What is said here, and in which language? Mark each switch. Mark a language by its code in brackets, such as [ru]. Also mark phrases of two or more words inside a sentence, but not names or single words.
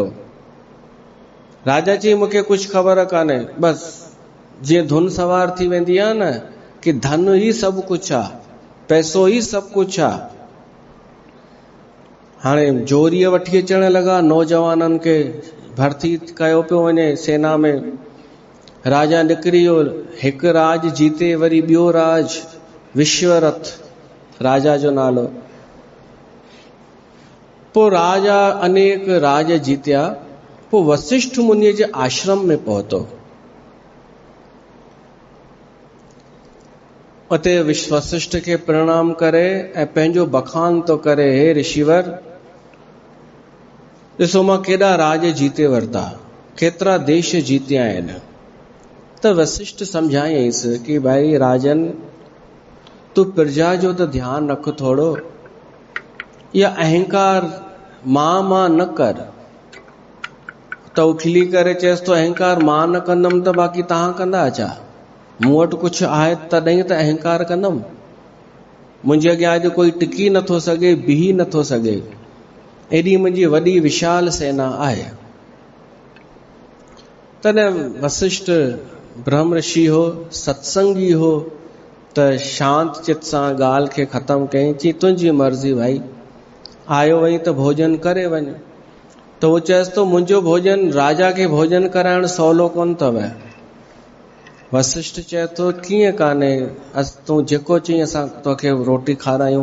[sd] राजा चई मूंखे कुझु ख़बर कान्हे, बसि जीअं धुन सवार थी वेंदी आहे न कि धन ई सभु कुझु आहे, पैसो ई सभु कुझु आहे। हाणे जोरीअ वठी अचण लॻा, नौजवाननि खे भर्ती कयो पियो वञे सेना में। राजा निकिरी वियो, हिकु राज जीते वरी ॿियो राज, विश्वरथ राजा जो नालो। पोइ राजा अनेक राज जीतिया। पोइ वशिष्ठ मुनीअ जे आश्रम में पहुतो। उते वशिष्ठ खे प्रणाम करे ऐं पंहिंजो बखान तो करे, हे ऋषिवर, ॾिसो मां केॾा राज जीते वरिता, केतिरा देश जीतिया आहिनि। त वशिष्ठ सम्झायईंसि कि भाई राजन, तू प्रजा जो त ध्यानु रख थोड़ो, या अहंकार मां न कर। त उखली करे चएसि तो अहंकार मां न कंदमि त बाक़ी तव्हां कंदा छा? मूं वटि कुझु आहे तॾहिं त अहंकार कंदमि। मुंहिंजे अॻियां अॼु कोई टिकी नथो सघे, बीही नथो सघे, एॾी मुंहिंजी वॾी विशाल सेना आहे। तॾहिं वशिष्ठ ब्रह्म ऋषि हो, सत्संगी हो, त शांत चित सां ॻाल्हि खे ख़तमु कयईं। चई तुंहिंजी मर्ज़ी भाई, आयो वई त भोजन करे वञ। त उहो चएसि तो मुंहिंजो भोजन, राजा खे भोजन कराइण सवलो कोन अथव। वशिष्ठ चए थो कीअं कान्हे, तूं जेको चई असां तोखे रोटी खारायूं।